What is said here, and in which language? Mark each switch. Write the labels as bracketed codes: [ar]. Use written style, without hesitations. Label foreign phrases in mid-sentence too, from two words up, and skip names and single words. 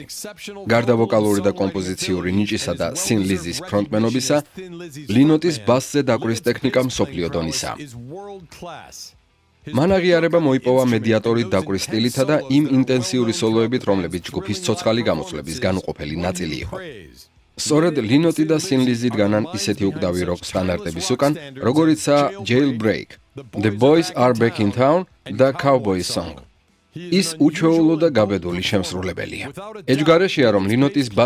[ka] გარდა ვოკალური და კომპოზიციური ნიჭისა და სინ ლიზის ფრონტმენობისა, ლინოტის ბასზე დაკვრის ტექნიკა მსოფლიო დონისაა. მან აღიარება მოიპოვა მედიატორი დაკვრის სტილითა და იმ ინტენსიური სოლოებით, რომლებიც ჯგუფის ცოცხალი გამოსვლების განუყოფელი ნაწილი იყო. სწორედ ლინოტი და სინ ლიზი დგანან ისეთი უკდავი როკ სტანდარტების უკან, როგორიცაა Jailbreak, The Boys Are Back in Town და Cowboys Song. ის უჩვეულო და გაბედული შემსრულებელია. ეჯგარეშეა, რომ ლინოტის